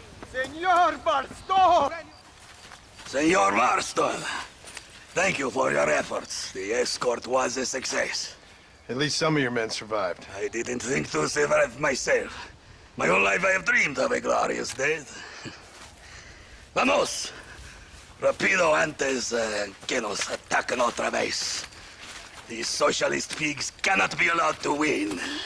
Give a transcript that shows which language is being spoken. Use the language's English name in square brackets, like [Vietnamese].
[English] Senor Marston! Senor Marston, thank you for your efforts. The escort was a success. At least some of your men survived. I didn't think to survive myself. My whole life I have dreamed of a glorious death. [Spanish] Vamos! Rapido antes que nos ataquen otra vez. [English] These socialist pigs cannot be allowed to win.